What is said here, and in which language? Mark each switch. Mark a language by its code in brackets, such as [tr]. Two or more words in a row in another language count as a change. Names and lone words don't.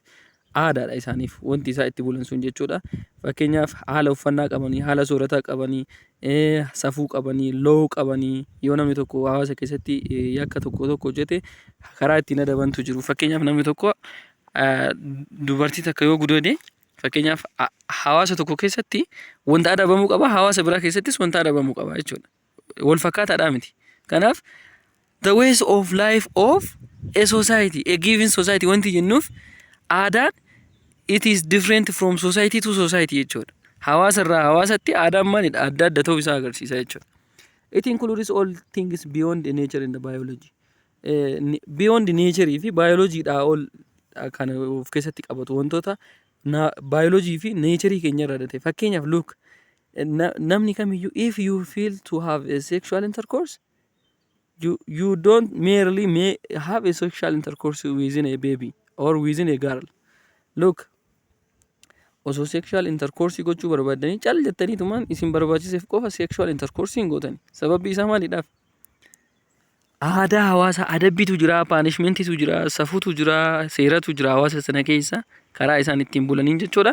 [om] Aadaadha isaaniif wanti isaa itti bulan sun jechuudha. Fakkeenyaaf haala uffannaa qabanii, haala soorataa qabanii, safuu qabanii, lo'oo qabanii yoo namni tokko hawaasa keessatti yakka tokko hojjete karaa ittiin adabantu jiru. Fakkeenyaaf namni tokko dubartii takka yoo gudeede fakkeenyaaf hawaasa tokko keessatti wanta adabamuu qaba, hawaasa biraa keessattis wanta adabamuu qaba jechuudha. Wal fakkaataadhaa miti. Kanaaf [en] the ways of life of a society, a given society [om] wanti jennuuf aadaan [en] it is different from society to society [om] jechuudha. Hawaasa irraa hawaasatti aadaan maalidha? Adda adda ta'uu isaa agarsiisa jechuudha. [en] It includes all things beyond the nature and the biology. Beyond nature [om] fi biology dha ol kan of keessatti qabatu wantoota biology fi nature keenya irraa dhate. [en] Fakkeenyaaf look [om] namni kamiyyuu [en] if you feel to have a sexual intercourse you don't merely have a sexual intercourse within a baby or within a girl. [om] Look osoo [en] sexual intercourse [om] gochuu barbaadanii cal jettaniitumaan isin barbaachiseef qofa [en] sexual intercourse [om] hin gootani. Sababni isaa maalidhaaf? Aadaa hawaasa adabbiitu jira, punishmentiitu jira, safuutu jira, seeratu jira hawaasa sana keessa karaa isaan ittiin bulaniin jechuudha.